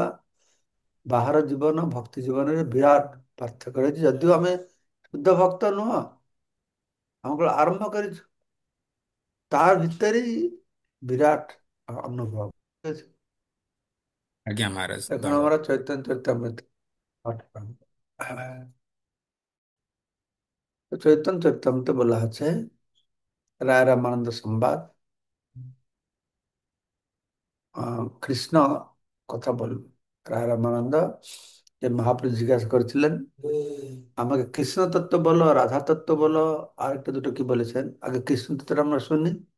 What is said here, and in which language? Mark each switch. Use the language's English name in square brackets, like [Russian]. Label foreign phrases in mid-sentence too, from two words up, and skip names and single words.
[Odia] ବାହାର ଜୀବନ ଭକ୍ତି ଜୀବନରେ ବିରାଟ ପାର୍ଥକ୍ୟ ରହିଛି। ଯଦିଓ ଆମେ ଶୁଦ୍ଧ ଭକ୍ତ ନୁହଁ, ଆମେ କେବଳ ଆରମ୍ଭ କରିଛୁ, ତା ଭିତରେ ହିଁ ବିରାଟ ଅନୁଭବ। ଆଜ୍ଞା ମହାରାଜ, [Bangla] এখন [Odia] ଧନ୍ୟବାଦ। [Bangla] আমরা চৈতন্য চরিতামৃত পাঠ করব। তো চৈতন্য চরিতামৃতে বলা আছে রায় রামানন্দ সংবাদ, কৃষ্ণ কথা বলবে। রায় রামানন্দ যে মহাপ্রভু জিজ্ঞাসা করেছিলেন আমাকে কৃষ্ণ তত্ত্ব বলো, রাধা তত্ত্ব বলো, আরেকটা দুটো কি বলেছেন, আগে কৃষ্ণ তত্ত্বটা আমরা শুনি।